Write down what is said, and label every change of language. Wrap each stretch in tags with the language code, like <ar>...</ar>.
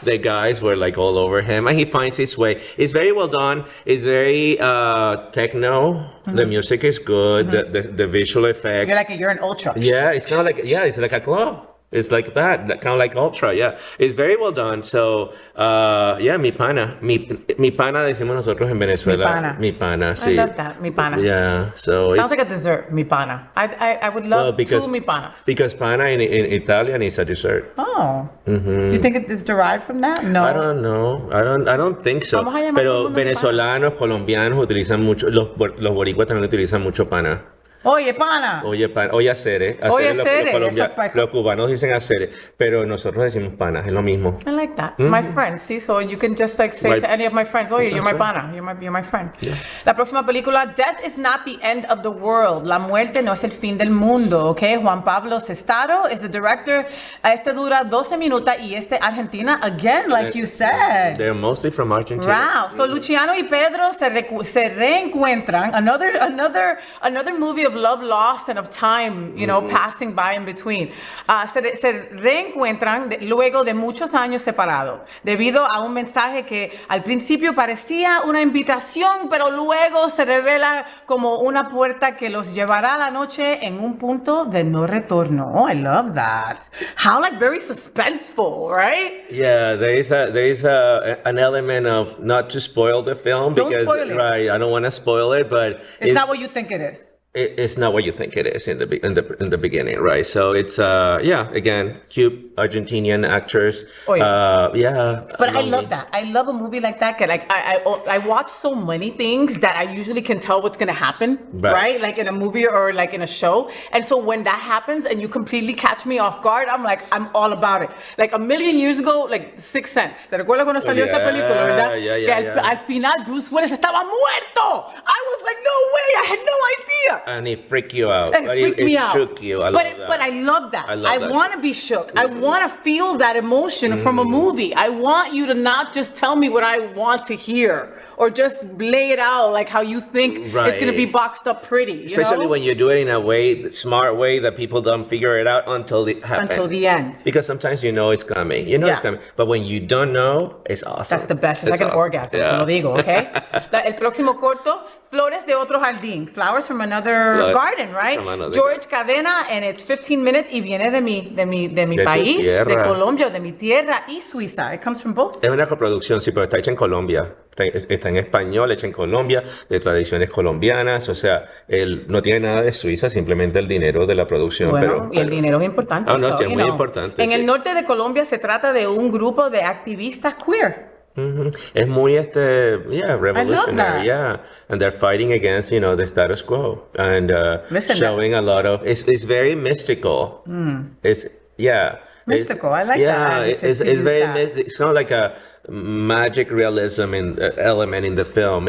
<en>The guys were like all over him, and he finds his way. It's very well done. It's very techno. The music is good. The visual effects. You're an ultra. Yeah, it's kind of like, it's like a club. It's like that kind of like ultra, yeah. It's very well done. So, mi pana.</en> <es>Mi pana decimos nosotros en Venezuela. Mi pana, sí.</es> <en>I love that, mi pana. Yeah, so sounds like a dessert, mi pana. I would love two mi panas. Because pana in Italian is a dessert. Oh. You think it is derived from that? No. I don't know. I don't think so.</en> <es>Pero venezolanos, colombianos utilizan mucho, los boricuas también utilizan mucho pana. Oye, pana. Oye, oye, hacer, Oye, los cubanos dicen hacer, pero nosotros decimos pana, es lo mismo.</es> <en>I like that. My friends, see, so you can just like say to any of my friends, oye, you're my pana, you're my friend. Yeah.</en> <es>La próxima película, Death is not the end of the world. La muerte no es el fin del mundo, ¿ok?</es> <en>Juan Pablo Sestaro is the director. Este dura 12 minutos y Argentina, again, like you said. They're mostly from Argentina. Wow.</en> <es>So Luciano y Pedro se reencuentran.</es> <en>Another movie of love lost and of time, you know, passing by in between.</en> <es>Se reencuentran luego de muchos años separados, debido a un mensaje que al principio parecía una invitación, pero luego se revela como una puerta que los llevará a la noche en un punto de no retorno.</es> <en>Oh, I love that. How like very suspenseful, right? Yeah, there is an element of not to spoil the film Don't because spoil it. Right, I don't want to spoil it, but It's not what you think it is. It's not what you think it is in the beginning, right? So it's again, cute Argentinian actors. Oh, yeah. Yeah. But I love that. I love a movie like that. Like I watch so many things that I usually can tell what's gonna happen, right? Like in a movie or like in a show. And so when that happens and you completely catch me off guard, I'm all about it. Like a million years ago, like Sixth Sense.</en> <es>¿Te recuerdas cuando salió esa película, verdad?</es> <en>Yeah.</en> <es>Al final Bruce Willis estaba muerto.</es> <en>I was like, no way, I had no idea. And it freaked you out. It shook you. But I love that. I want to be shook. I want to feel that emotion from a movie. I want you to not just tell me what I want to hear or just lay it out like how you think it's going to be boxed up pretty. Especially when you do it in a smart way that people don't figure it out until it happens. Until the end. Because sometimes you know it's coming. You know it's coming. But when you don't know, it's awesome. That's the best. It's like an orgasm. Te lo digo, okay?</en> <es>El próximo corto, Flores de otro jardín.</es> <en>Flowers from another garden, right?</en> <es>George Cadena, and it's 15 minutes y viene de mi país, de Colombia, de mi tierra y Suiza. It comes from both. Es una coproducción, sí, pero está hecha en Colombia. Está en español, hecha en Colombia, de tradiciones colombianas. O sea, no tiene nada de Suiza, simplemente el dinero de la producción. Bueno, y el dinero es importante. No, sí, es muy importante. En el norte de Colombia se trata de un grupo de activistas queer.</es> <en>Es muy revolutionary, and they're fighting against the status quo and showing a lot of it's very mystical. It's mystical. I like that. It's very mystic. It's kind of like a magic realism element in the film.</en>